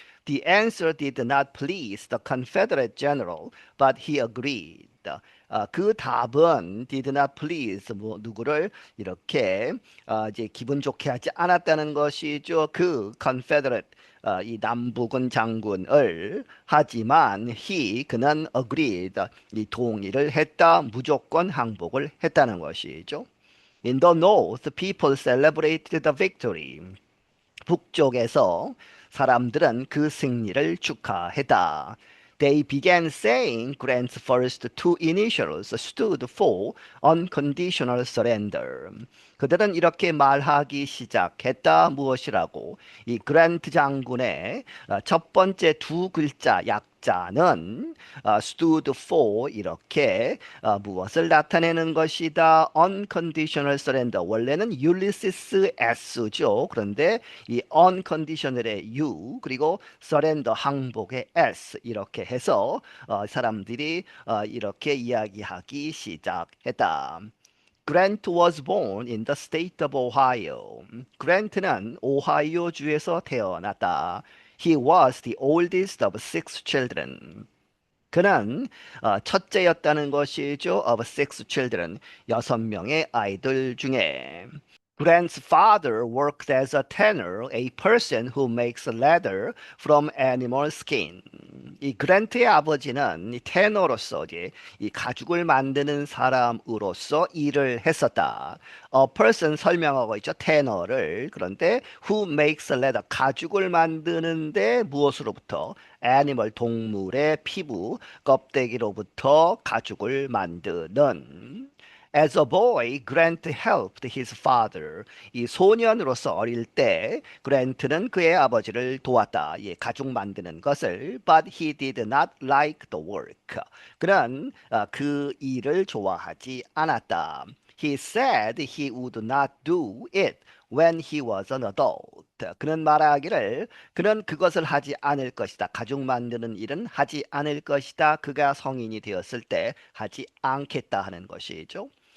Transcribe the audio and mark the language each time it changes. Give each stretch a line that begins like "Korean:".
English: The answer did not please the Confederate general, but he agreed.
Korean: 그 답은
English: did not please
Korean: 뭐 누구를 이렇게 이제 기분 좋게 하지 않았다는 것이죠. 그 Confederate 이 남부군 장군을 하지만 그는
English: agreed
Korean: 이 동의를 했다. 무조건 항복을 했다는 것이죠.
English: In the North, people celebrated the victory.
Korean: 북쪽에서 사람들은 그 승리를 축하했다.
English: They began saying Grant's first two initials stood for unconditional surrender.
Korean: 그들은 이렇게 말하기 시작했다. 무엇이라고? 이 그랜트 장군의 첫 번째 두 글자 약자는
English: stood for
Korean: 이렇게 무엇을 나타내는 것이다.
English: unconditional surrender.
Korean: 원래는 율리시스 S죠. 그런데 이 unconditional의 U 그리고 surrender 항복의 S 이렇게 해서 사람들이 이렇게 이야기하기 시작했다.
English: Grant was born in the state of Ohio.
Korean: 그랜트는 오하이오주에서 태어났다.
English: He was the oldest of six children.
Korean: 그는 첫째였다는 것이죠.
English: Of six children.
Korean: 여섯 명의 아이들 중에.
English: Grant's father worked as a tanner, a person who makes leather from animal skin.
Korean: 이 그랜트의 아버지는 이 테너로서 이제 이 가죽을 만드는 사람으로서 일을 했었다.
English: A person
Korean: 설명하고 있죠. 테너를. 그런데
English: who makes leather
Korean: 가죽을 만드는데 무엇으로부터? 애니멀 동물의 피부 껍데기로부터 가죽을 만드는
English: As a boy, Grant helped his father.
Korean: 이 소년으로서 어릴 때 그랜트는 그의 아버지를 도왔다. 예, 가죽 만드는 것을.
English: But he did not like the work.
Korean: 그는 그 일을 좋아하지 않았다.
English: He said he would not do it when he was an adult.
Korean: 그는 말하기를 그는 그것을 하지 않을 것이다. 가죽 만드는 일은 하지 않을 것이다. 그가 성인이 되었을 때 하지 않겠다 하는 것이죠.